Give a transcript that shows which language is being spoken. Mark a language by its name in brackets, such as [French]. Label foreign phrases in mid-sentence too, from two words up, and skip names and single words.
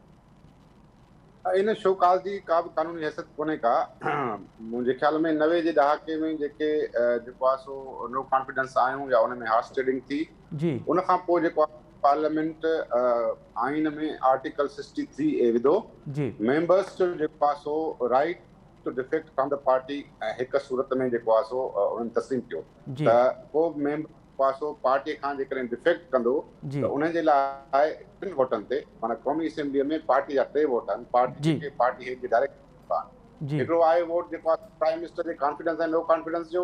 [Sindhi] इन शोकाज़ जी का बि कानूनी हैसियत कोन्हे का। मुंहिंजे ख़्याल में 90 जे ॾहाके में जेके जेको आहे सो [English] no confidence [Sindhi] आयूं या उन में [English] horse trading [Sindhi] थी, जी उन खां पोइ जेको आहे पार्लियामेंट आइन में आर्टिकल 63A विधो, जी मेंबर्स जो जेको आहे सो [English] right to defect from the party [Sindhi] हिकु सूरत में जेको आहे सो उन्हनि तस्लीम कयो जी त को मेंबर पासो पार्टीअ खां जेकॾहिं डिफेक्ट कंदो जी त उन जे लाइ 3 वोटनि ते, माना क़ौमी असेंबलीअ में पार्टी जा 3 वोट आहिनि, पार्टी जी जेके [English] party head [Sindhi] जे डायरेक्ट आहिनि। जी हिकिड़ो आहे वोट जेको आहे [English] prime minister [Sindhi] जे कॉन्फिडेंस ऐं [English] no confidence [Sindhi] जो,